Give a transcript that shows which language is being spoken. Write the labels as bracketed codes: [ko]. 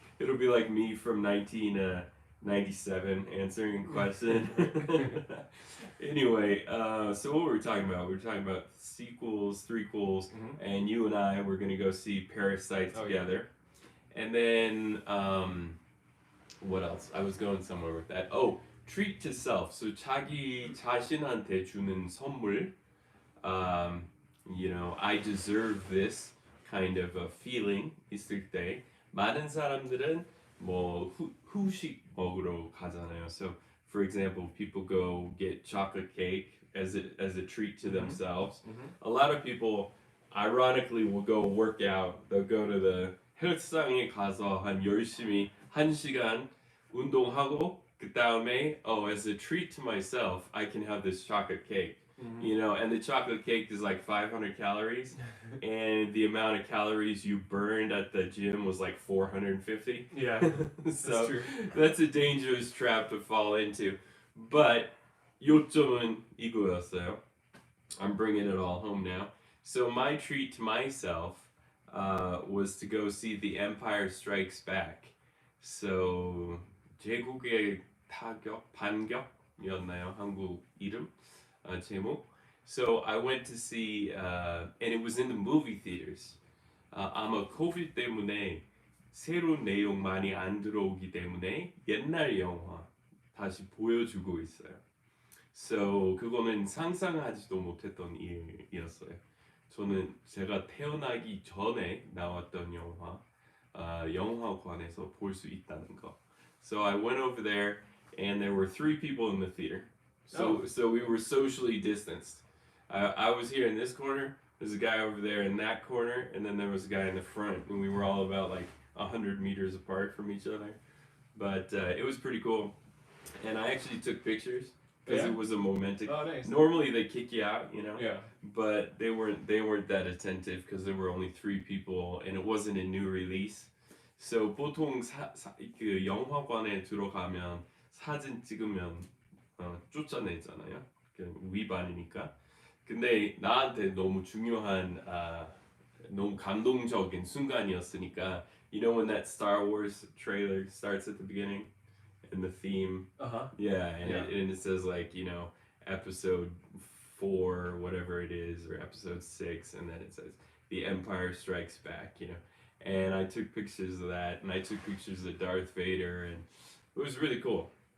[en] It'll be like me from 1997 answering a question. Anyway, so what were we talking about? We were talking about sequels, threequels, and you and I were going to go see Parasite together. Yeah. And then, what else? I was going somewhere with that. Oh, treat to self. [ko] So 자기 자신한테 주는 선물. [en] I deserve this kind of a feeling [ko] 있을 때 많은 사람들은 뭐 후식 먹으러 가잖아요. [en] So for example, people go get chocolate cake as a treat to themselves. A lot of people ironically will go work out. They'll go to the [ko] 헬스장에 가서 열심히 1시간 운동하고 그 다음에 [en] as a treat to myself, I can have this chocolate cake. And the chocolate cake is like 500 calories, and the amount of calories you burned at the gym was like 450. Yeah, so that's true. That's a dangerous trap to fall into. [ko] But 요점은 이거였어요. [en] I'm bringing it all home now. So my treat to myself was to go see The Empire Strikes Back. [ko] So 제국의 반격이었나요? 한국 이름? 제목. [en] So I went to see, and it was in the movie theaters. [ko] 아마 COVID 때문에 새로운 내용 많이 안 들어오기 때문에 옛날 영화 다시 보여주고 있어요. So 그거는 상상하지도 못했던 일이었어요. 제가 태어나기 전에 나왔던 영화, 영화관에서 볼 수 있다는 거. [en] So I went over there, and there were 3 people in the theater. So we were socially distanced. I was here in this corner, there's a guy over there in that corner, and then there was a guy in the front, and we were all about like 100 meters apart from each other. But it was pretty cool. And I actually took pictures because Yeah? it was a momentum. Oh, nice. Normally they kick you out, you know. Yeah. But they weren't that attentive because there were only 3 people and it wasn't a new release. [ko] So 보통 그 영화관에 들어가면 사진 찍으면 쫓아내잖아요. 그 위반이니까. 근데 나한테 너무 중요한 너무 감동적인 순간이었으니까. [en] You know when that Star Wars trailer starts at the beginning and the theme. Yeah, and it says like, you know, episode 4, whatever it is, or episode 6, and then it says The Empire Strikes Back, you know. And I took pictures of that, and I took pictures of Darth Vader, and it was really cool.